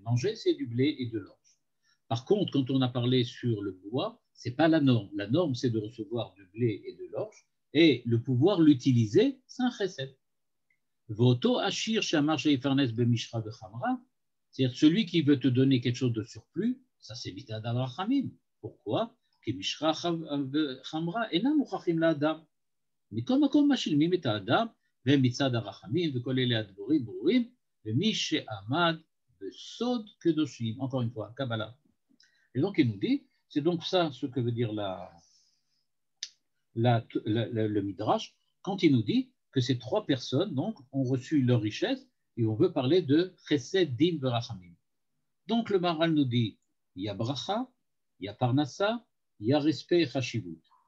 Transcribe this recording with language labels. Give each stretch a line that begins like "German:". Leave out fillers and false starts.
French: Manger, c'est du blé et de l'orge. Par contre, quand on a parlé sur le bois, ce n'est pas la norme. La norme, c'est de recevoir du blé et de l'orge, et le pouvoir l'utiliser, c'est un chesed.
Hebrew: Voto ashir shamar she'ifarnes bemishra vechamra,
French: c'est-à-dire celui qui veut te donner quelque chose de surplus, ça c'est
Hebrew: mitad al-rachamim.
French: Pourquoi?
Hebrew: כמשחה חמרה אינם מוכרחים לאדם. מכל מקום משלמים את האדם, והם מצד הרחמים, וכל אלה הדבורים ברורים, ומי שעמד בסוד קדושים.
French: Encore une fois, Kabbalah. Et donc il nous dit, c'est donc ça ce que veut dire le Midrash, quand il nous dit que ces trois personnes donc, ont reçu leur richesse, et on veut parler de Chesed, Din, Verachamim. Donc le Maharal nous dit, il y a Bracha, il y a Parnassa, il y a respect et chashivut.